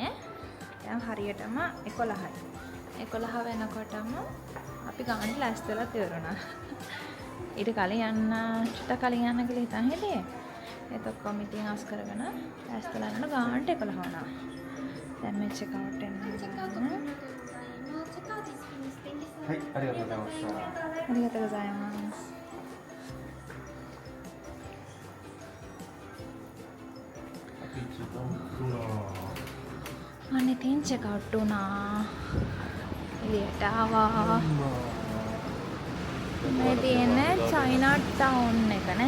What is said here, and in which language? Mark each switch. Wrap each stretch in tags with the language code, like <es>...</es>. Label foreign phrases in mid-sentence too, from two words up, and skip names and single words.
<si>දැන් හරියටම 11යි. 11 වෙනකොටම අපි ගානට ලෑස්ති වෙලා ඉවරනා. ඊට කලින් යන්න චුට්ටක් කලින් යන්න කියලා හිතන් හිටියේ. ඒත් ඔක්කොම ඉතින් අස් කරගෙන ලෑස්තිලා යන ගානට 11 වුණා. දැන් මේ</si> <en>check out</en> <si>එන්න හදන්නේ.</si> <ja>はい、ありがとうございました。ありがとうございます。</ja> <si>අනේ තින්</si> <en>check out</en> <si>වුණා. එළියට ආවා. මේ තියෙන්නේ චයිනා ටවුන් එක නේ.</si>